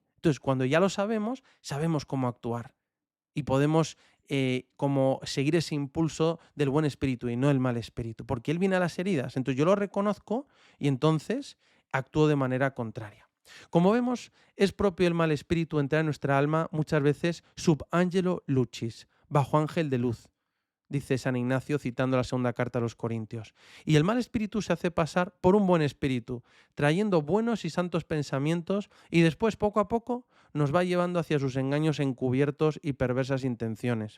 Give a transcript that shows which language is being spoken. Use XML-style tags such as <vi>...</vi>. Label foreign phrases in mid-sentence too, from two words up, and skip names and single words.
<es>Entonces, cuando ya lo sabemos, sabemos cómo actuar y podemos como seguir ese impulso del buen espíritu y no el mal espíritu, porque él viene a las heridas. Entonces yo lo reconozco y entonces actúo de manera contraria. Como vemos, es propio el mal espíritu entrar en nuestra alma muchas veces</es> <la>sub angelo lucis,</la> <es>bajo ángel de luz, dice San Ignacio citando la segunda carta a los Corintios. Y el mal espíritu se hace pasar por un buen espíritu, trayendo buenos y santos pensamientos y después poco a poco nos va llevando hacia sus engaños encubiertos y perversas intenciones.</es>